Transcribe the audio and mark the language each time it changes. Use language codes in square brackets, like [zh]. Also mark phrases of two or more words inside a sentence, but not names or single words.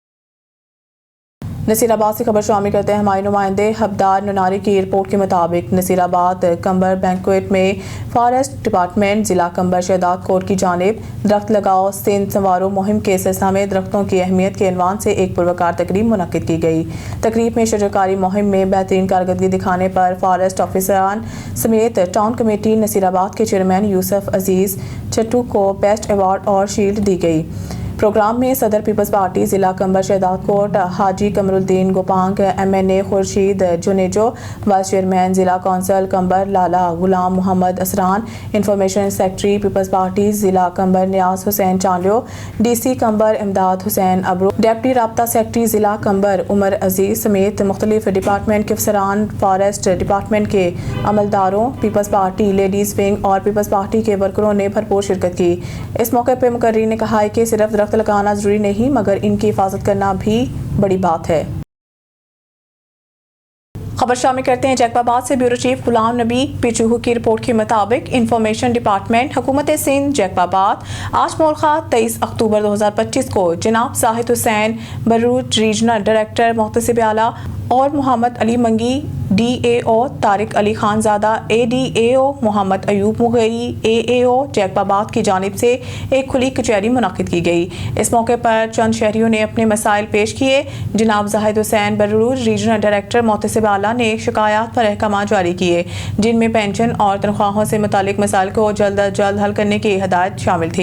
[ur] نصیر آباد سے خبر شامل کرتے ہیں ہمارے نمائندے حبدار نناری کی رپورٹ کے مطابق نصیر آباد کمبر بینکویٹ میں فارسٹ ڈپارٹمنٹ ضلع کمبر شہداد کوٹ کی جانب درخت لگاؤ سندھ سنوارو مہم کے سلسلہ میں درختوں کی اہمیت کے عنوان سے ایک پروکار تقریب منعقد کی گئی۔ تقریب میں شجرکاری مہم میں بہترین کارکردگی دکھانے پر فارسٹ آفیسران سمیت ٹاؤن کمیٹی نصیر آباد کے چیئرمین یوسف عزیز چٹو کو بیسٹ ایوارڈ اور شیلڈ دی گئی۔ پروگرام میں صدر پیپلز پارٹی ضلع کمبر شہداد کوٹ حاجی قمرالدین گوپانگ، MNA خورشید جونیجو، وائس چیئرمین ضلع کونسل کمبر لالہ غلام محمد اسران، انفارمیشن سیکریٹری پیپلز پارٹی ضلع کمبر نیاز حسین چانڈیو، DC کمبر امداد حسین ابڑو، ڈپٹی رابطہ سیکریٹری ضلع کمبر عمر عزیز سمیت مختلف ڈپارٹمنٹ کے افسران، فاریسٹ ڈپارٹمنٹ کے عملداروں، پیپلز پارٹی لیڈیز ونگ اور پیپلز پارٹی کے ورکروں نے بھرپور شرکت کی. اس موقعے پر مقررین نے کہا ہے کہ صرف درخت لگانا ضروری نہیں مگر ان کی حفاظت کرنا بھی بڑی بات ہے. خبر شامل کرتے ہیں جیکب آباد سے. بیورو چیف غلام نبی پچوہو کی رپورٹ کے مطابق انفارمیشن ڈپارٹمنٹ حکومت سندھ جیکب آباد آج مورخہ 23 اکتوبر 2025 کو جناب زاہد حسین بروچ ریجنل ڈائریکٹر محتسب اعلیٰ اور محمد علی منگی DAO، طارق علی خانزادہ ADAO، محمد ایوب مغیری AAO جیکب آباد کی جانب سے ایک کھلی کچہری منعقد کی گئی. اس موقعے پر چند شہریوں نے اپنے مسائل پیش کیے. جناب زاہد حسین بروچ ریجنل ڈائریکٹر محتسب اعلیٰ نے شکایت پر احکام جاری کیے جن میں پنشن اور تنخواہوں سے متعلق مسائل کو جلد از جلد حل کرنے کی ہدایت شامل تھی.